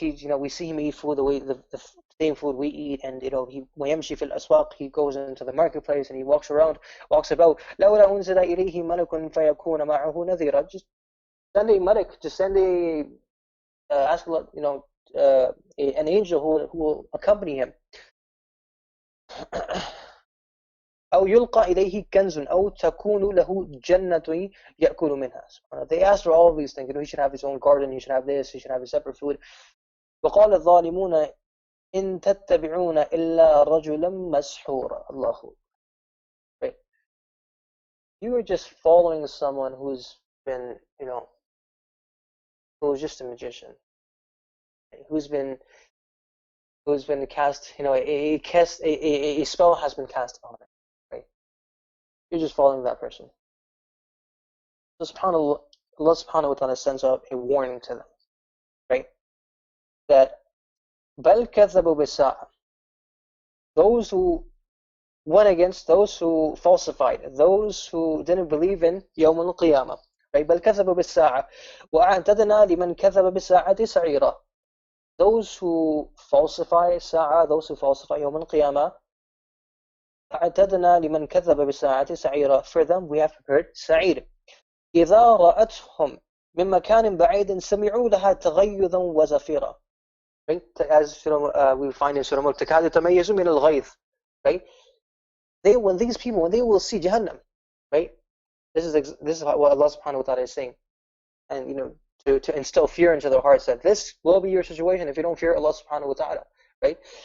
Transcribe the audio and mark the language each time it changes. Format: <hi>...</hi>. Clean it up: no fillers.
<en>We see him eat food the same food we eat, and he</en> <ar>وَيَمْشِي فِي الْأَسْوَاقِ,</ar> <en>he goes into the marketplace and he walks about.</en> <ar>لَوْلَا أُنزِلَ إِلَيْهِ مَلَكٌ فَيَكُونَ مَعَهُ نَذِيرًا.</ar> <en>Just send a malak, just send ask an angel who will accompany him.</en> <ar>أو يلقى إليه كنز أو تكون له جنة يأكل منها.</ar> <en>They asked for all of these things. You know, he should have his own garden, he should have this, he should have his separate food.</en> <ar>وقال الظالمون إن تتبعون إلا رجلا مسحورا. الله. Right.</ar> <en>You are just following someone who's been, you know, who's just a magician, who's been cast, you know, a spell has been cast on it, right? You're just following that person. Allah subhanahu wa ta'ala sends out a warning to them, right? That</en> <ar>بَلْ كَذَّبُوا بِالسَّاعَةِ,</ar> <en>those who went against, those who falsified, those who didn't believe in يوم القيامة, right?</en> <ar>بَلْ كَذَّبُوا بِالسَّاعَةِ وَأَعْتَدْنَا لِمَنْ كَذَّبَ بِالسَّاعَةِ سَعِيرًا.</ar> <en>Those who falsify ساعة, those who falsify يوم القيامة,</en> <ar>أعتدنا لمن كذب بالساعة سعيرا,</ar> <en>for them we have prepared سعير.</en> <ar>إذا رأتهم من مكان بعيد سمعوا لها تغيظا وزفيرا.</ar> <en>Right? As we find in Surah Mulk,</en> <ar>تكاد تميز من الغيظ.</ar> <en>Right? When these people, when they will see Jahannam, right? This is what Allah subhanahu wa ta'ala is saying. And, you know, to instill fear into their hearts that this will be your situation if you don't fear Allah subhanahu wa ta'ala. Right?</en>